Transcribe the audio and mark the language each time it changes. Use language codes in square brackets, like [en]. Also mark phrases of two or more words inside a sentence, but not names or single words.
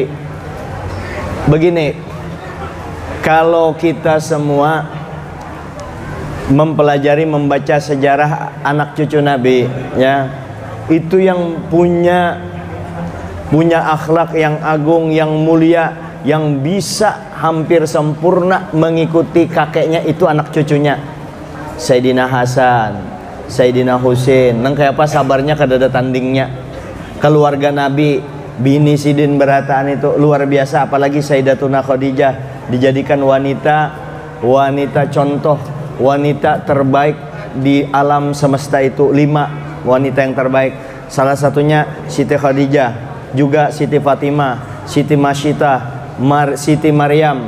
[id] Begini, kalau kita semua mempelajari, membaca sejarah anak cucu Nabi ya, itu yang punya akhlak yang agung, yang mulia, yang bisa hampir sempurna mengikuti kakeknya, itu anak cucunya. Sayyidina Hasan, Sayyidina Husain, [bjn] nang kayak apa sabarnya kadada tandingnya. [id] Keluarga Nabi, bini sidin berataan itu luar biasa. Apalagi Sayyidatuna Khadijah dijadikan wanita contoh, wanita terbaik di alam semesta itu. 5 wanita yang terbaik. Salah satunya Siti Khadijah, juga Siti Fatimah, Siti Masyitah, Siti Maryam.